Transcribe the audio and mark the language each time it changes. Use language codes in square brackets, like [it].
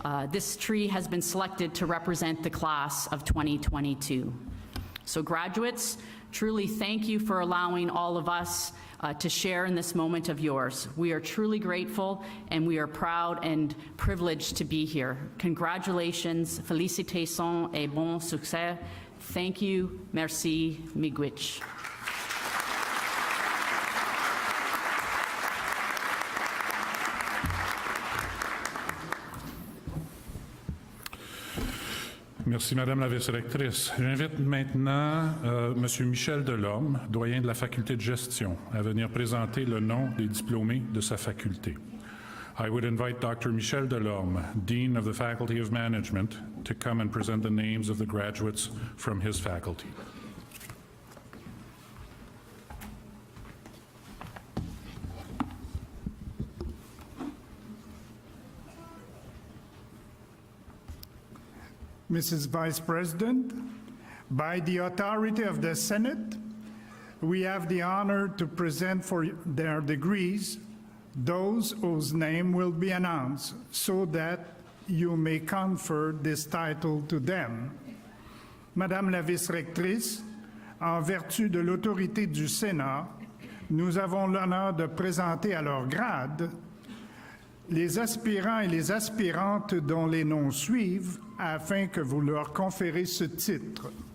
[en] This tree has been selected to represent the class of 2022. So graduates, truly thank you for allowing all of us to share in this moment of yours. We are truly grateful, and we are proud and privileged to be here. Congratulations, [fr] félicitations et bon succès. [en] Thank you, [fr] merci, [oj] miigwech. [fr] Merci, Madame la vice-rectrice. J'invite maintenant M. Michel Delorme, doyen de la faculté de gestion, à venir présenter le nom des diplômés de sa faculté. [en] I would invite Dr. Michel Delorme, Dean of the Faculty of Management, to come and present the names of the graduates from his faculty. Mrs. Vice President, by the authority of the Senate, we have the honor to present for their degrees those whose name will be announced so that you may confer this title to them. [fr] Madame la vice-rectrice, en vertu de l'autorité du Sénat, nous avons l'honneur de présenter à leur grade les aspirants et les aspirantes dont les noms suivent afin que vous leur conférez ce titre.